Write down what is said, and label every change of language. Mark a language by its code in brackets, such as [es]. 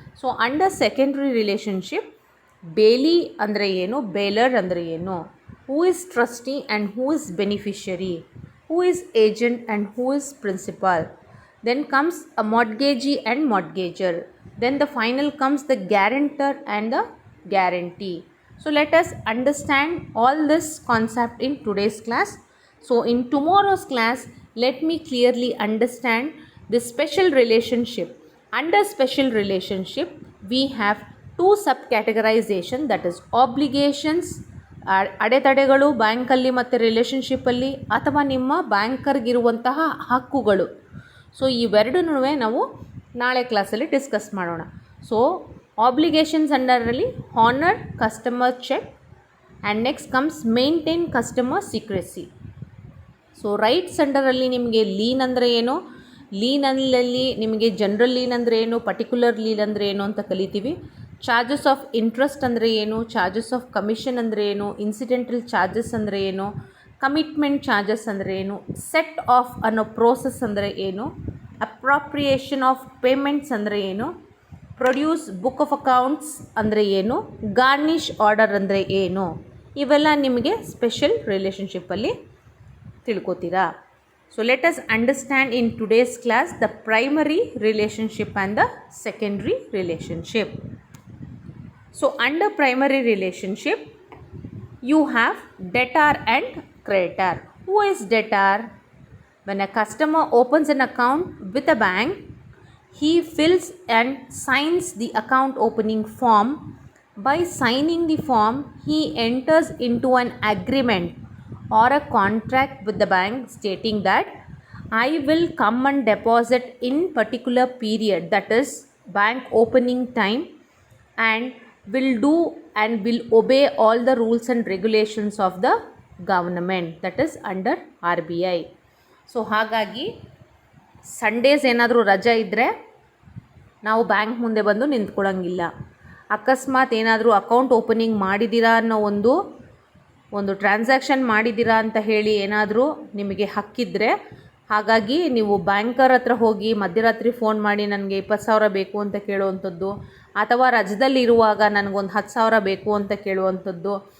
[en] so under secondary relationship, bailee [kn] ಅಂದರೆ ಏನು, [en] Bailor ಅಂದರೆ ಏನು, who is trustee and who is beneficiary, who is agent and who is principal. Then comes a mortgagee and mortgagor. Then the final comes the guarantor and the guarantee. So let us understand all this concept in today's class. So in tomorrow's class, let me clearly understand the special relationship. Under special relationship, we have 2 subcategorization, that is obligations, [kn] ಅಡೆತಡೆಗಳು ಬ್ಯಾಂಕಲ್ಲಿ ಮತ್ತು ರಿಲೇಷನ್ಶಿಪ್ಪಲ್ಲಿ, ಅಥವಾ ನಿಮ್ಮ ಬ್ಯಾಂಕರ್ಗಿರುವಂತಹ ಹಕ್ಕುಗಳು. So ಇವೆರಡನ್ನೂ ನಾವು ನಾಳೆ ಕ್ಲಾಸಲ್ಲಿ ಡಿಸ್ಕಸ್ ಮಾಡೋಣ. [en] So obligations ಅಂಡರಲ್ಲಿ honour customer cheque and next comes maintain customer secrecy. [kn] So rights ಅಂಡರಲ್ಲಿ ನಿಮಗೆ ಲೀನ್ ಅಂದರೆ ಏನು, ಲೀನಲ್ಲಿ ನಿಮಗೆ ಜನರಲ್ ಲೀನ್ ಅಂದರೆ ಏನು, ಪರ್ಟಿಕ್ಯುಲರ್ ಲೀನ್ ಅಂದರೆ ಏನು ಅಂತ ಕಲಿತೀವಿ. ಚಾರ್ಜಸ್ ಆಫ್ ಇಂಟ್ರೆಸ್ಟ್ ಅಂದರೆ ಏನು, ಚಾರ್ಜಸ್ ಆಫ್ ಕಮಿಷನ್ ಅಂದರೆ ಏನು, ಇನ್ಸಿಡೆಂಟಲ್ ಚಾರ್ಜಸ್ ಅಂದರೆ ಏನು, ಕಮಿಟ್ಮೆಂಟ್ ಚಾರ್ಜಸ್ ಅಂದರೆ ಏನು, ಸೆಟ್ ಆಫ್ ಅನ್ನೋ ಪ್ರೋಸೆಸ್ ಅಂದರೆ ಏನು, ಅಪ್ರಾಪ್ರಿಯೇಷನ್ ಆಫ್ ಪೇಮೆಂಟ್ಸ್ ಅಂದರೆ ಏನು, ಪ್ರೊಡ್ಯೂಸ್ ಬುಕ್ ಆಫ್ ಅಕೌಂಟ್ಸ್ ಅಂದರೆ ಏನು, ಗಾರ್ನಿಷ್ ಆರ್ಡರ್ ಅಂದರೆ ಏನು, ಇವೆಲ್ಲ ನಿಮಗೆ special ರಿಲೇಷನ್ಶಿಪ್ಪಲ್ಲಿ ತಿಳ್ಕೊತೀರಾ. [en] So let us understand in today's class the primary relationship and the secondary relationship. So under primary relationship you have debtor and creditor. Who is debtor? When a customer opens an account with a bank, he fills and signs the account opening form. By signing the form, he enters into an agreement or a contract with the bank stating that I will come and deposit in particular period, that is bank opening time, and will do and will obey all the rules and regulations of the government, that is under RBI. [kn] So ಹಾಗಾಗಿ Sundays ಏನಾದರೂ ರಜೆ ಇದ್ದರೆ ನಾವು bank ಮುಂದೆ ಬಂದು ನಿಂತ್ಕೊಳ್ಳೋಂಗಿಲ್ಲ. ಅಕಸ್ಮಾತ್ ಏನಾದರೂ account opening ಮಾಡಿದ್ದೀರಾ ಅನ್ನೋ ಒಂದು ಟ್ರಾನ್ಸಾಕ್ಷನ್ ಮಾಡಿದ್ದೀರಾ ಅಂತ ಹೇಳಿ ಏನಾದರೂ ನಿಮಗೆ ಹಕ್ಕಿದ್ರೆ, ಹಾಗಾಗಿ ನೀವು ಬ್ಯಾಂಕರ್ ಹತ್ರ ಹೋಗಿ ಮಧ್ಯರಾತ್ರಿ ಫೋನ್ ಮಾಡಿ ನನಗೆ 20,000 ಬೇಕು ಅಂತ ಕೇಳುವಂಥದ್ದು, ಅಥವಾ ರಜದಲ್ಲಿ ಇರುವಾಗ ನನಗೊಂದು 10,000 ಬೇಕು ಅಂತ ಕೇಳುವಂಥದ್ದು,